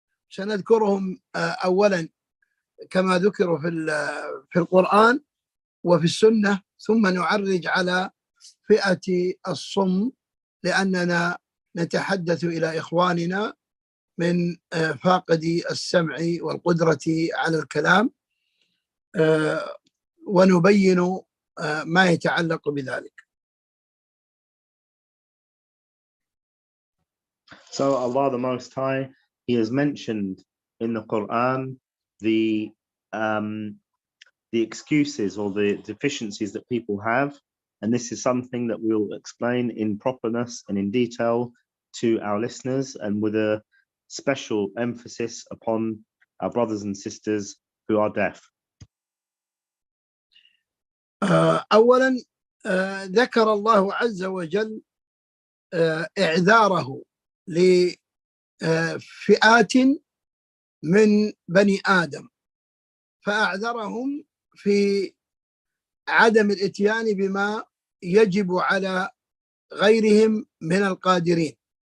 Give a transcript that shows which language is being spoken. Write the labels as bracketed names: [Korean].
[Arabic] سنذكرهم أولا كما ذكروا في القرآن وفي السنة، ثم نعرج على فئة الصم، لأننا نتحدث إلى إخواننا من فاقدي السمع والقدرة على الكلام، ونبين ما يتعلق بذلك. [English] So Allah the Most High, He has mentioned in the Quran the excuses or the deficiencies that people have, and this is something that we'll explain in properness and in detail to our listeners, and with a special emphasis upon our brothers and sisters who are deaf. [Arabic] أولا ذكر الله عز وجل إعذاره لفئات من بني آدم، فأعذرهم في عدم الإتيان بما يجب على غيرهم من القادرين.